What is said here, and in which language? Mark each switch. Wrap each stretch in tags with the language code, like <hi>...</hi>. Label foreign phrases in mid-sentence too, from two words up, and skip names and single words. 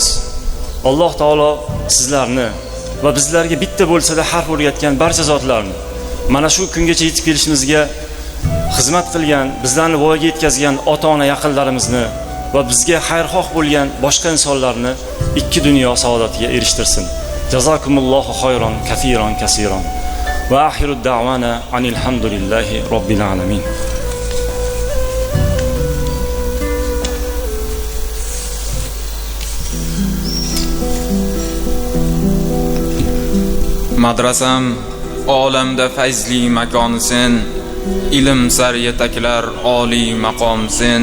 <uz>Alloh taolo sizlarni va bizlarga bitta bo'lsa-da harf o'rgatgan barcha zotlarni mana shu kungacha yetib kelishimizga xizmat qilgan, bizlarni voyaga yetkazgan ota-ona yaqinlarimizni va bizga xayrxoh bo'lgan boshqa insonlarni ikki dunyo saodatiga erishtirsin.</uz> <ar>جزاكم الله خيرا كثيرا كثيرا. وآخر دعوانا أن الحمد لله رب العالمين.</ar> <uz>Madrasam olamda fayzli makon sen, ilm sar yetaklar oliy maqom sen.</uz>